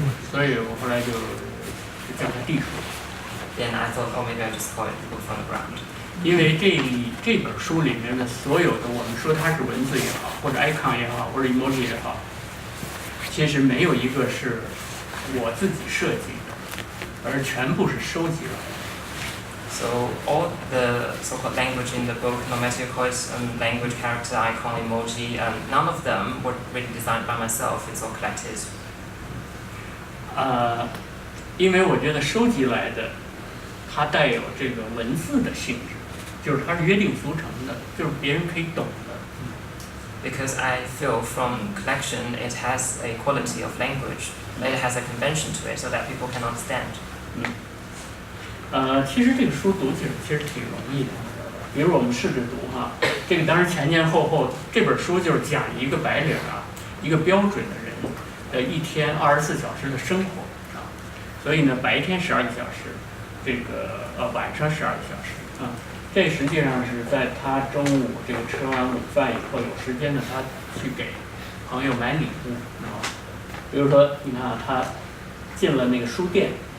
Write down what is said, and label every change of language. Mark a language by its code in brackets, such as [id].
[zh] 所以我后来就叫它地书。 [en] Then I thought, oh, maybe I just call it book from the ground. [zh] 因为这本书里面的所有的，我们说它是文字也好，或者 icon 也好，或者 emoji 也好，其实没有一个是我自己设计的，而全部是收集来的。 [en] So all the so-called language in the book, no matter you call it language, character, icon, emoji, none of them were really designed by myself. It's all collected. [zh] 因为我觉得收集来的，它带有这个文字的性质，就是它是约定俗成的，就是别人可以懂的。 [en] Because I feel from collection it has a quality of language, it has a convention to it, so that people can understand. [zh] 其实这个书读起来其实挺容易的，比如我们试着读哈，这个当然前后，这本书就是讲一个白领一个标准的人的一天24小时的生活所以呢，白天12个小时，这个晚上12个小时这实际上是在他中午这个吃完午饭以后有时间呢，他去给朋友买礼物比如说你看他进了那个书店